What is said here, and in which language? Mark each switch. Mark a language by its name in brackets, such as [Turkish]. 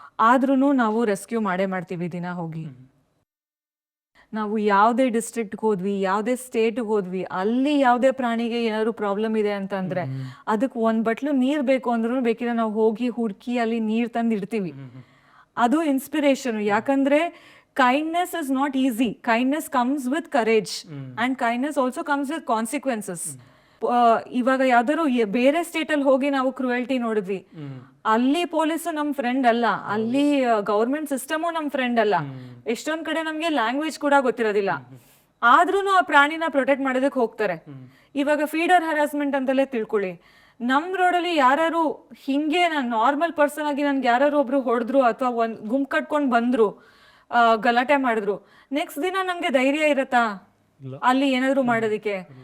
[Kannada] ಆದ್ರೂ ನಾವು ರೆಸ್ಕ್ಯೂ ಮಾಡ್ತೀವಿ ದಿನ ಹೋಗಿ. ನಾವು ಯಾವುದೇ ಡಿಸ್ಟ್ರಿಕ್ಟ್ಗೆ ಹೋದ್ವಿ, ಯಾವುದೇ ಸ್ಟೇಟ್ಗೆ ಹೋದ್ವಿ, ಅಲ್ಲಿ ಯಾವುದೇ ಪ್ರಾಣಿಗೆ ಏನಾದ್ರು ಪ್ರಾಬ್ಲಮ್ ಇದೆ ಅಂತಂದ್ರೆ ಅದಕ್ಕೆ ಒಂದು ಬಟ್ಲು ನೀರು ಬೇಕು ಅಂದ್ರೂ ಬೇಕಿದ್ರೆ ನಾವು ಹೋಗಿ ಹುಡುಕಿ ಅಲ್ಲಿ ನೀರು ತಂದು ಇಡ್ತೀವಿ. ಅದು ಇನ್ಸ್ಪಿರೇಷನ್. ಯಾಕಂದ್ರೆ [English] kindness is not easy. Kindness comes with courage and kindness also comes with consequences. [Kannada] ಇವಾಗ ಯಾವ್ದಾದ್ರು ಬೇರೆ ಸ್ಟೇಟಲ್ಲಿ ಹೋಗಿ ನಾವು ಕ್ರೂಯಲ್ಟಿ ನೋಡಿದ್ವಿ, ಅಲ್ಲಿ ಪೊಲೀಸು ನಮ್ಮ ಫ್ರೆಂಡ್ ಅಲ್ಲ, ಅಲ್ಲಿ ಗೌರ್ಮೆಂಟ್ ಸಿಸ್ಟಮು ನಮ್ಮ ಫ್ರೆಂಡ್ ಅಲ್ಲ. ಎಷ್ಟೊಂದ್ ಕಡೆ ನಮ್ಗೆ ಲ್ಯಾಂಗ್ವೇಜ್ ಕೂಡ ಗೊತ್ತಿರೋದಿಲ್ಲ, ಆದ್ರೂ ಆ ಪ್ರಾಣಿನ ಪ್ರೊಟೆಕ್ಟ್ ಮಾಡೋದಕ್ಕೆ ಹೋಗ್ತಾರೆ. ಇವಾಗ ಫೀಡರ್ ಹರಾಸ್ಮೆಂಟ್ ಅಂತಲೇ ತಿಳ್ಕೊಳ್ಳಿ. ನಮ್ ರೋಡಲ್ಲಿ ಯಾರು ಹಿಂಗೆ ನಾನು ನಾರ್ಮಲ್ ಪರ್ಸನ್ ಆಗಿ ನನ್ಗೆ ಯಾರು ಒಬ್ರು ಹೊಡೆದ್ರು ಅಥವಾ ಒಂದ್ ಗುಂಪು ಕಟ್ಕೊಂಡ್ ಬಂದ್ರು, ಗಲಾಟೆ ಮಾಡಿದ್ರು, ನೆಕ್ಸ್ಟ್ ದಿನ ನಂಗೆ ಧೈರ್ಯ ಇರತ್ತಾ ಅಲ್ಲಿ ಏನಾದ್ರು ಮಾಡೋದಿಕ್ಕೆ?